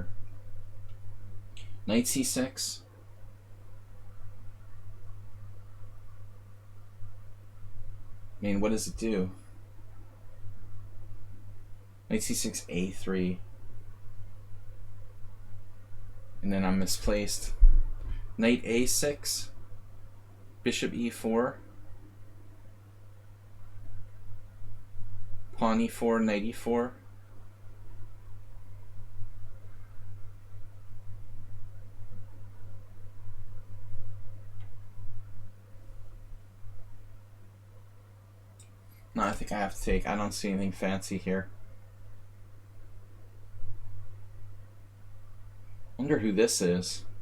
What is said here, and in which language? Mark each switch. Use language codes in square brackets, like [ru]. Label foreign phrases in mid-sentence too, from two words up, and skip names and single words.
[en] Knight c6. I mean, what does it do? Knight c6, a3. And then I'm misplaced. Knight a6. Bishop e4. Pawn e4, knight e4. No, I think I have to take. I don't see anything fancy here. Wonder who this is.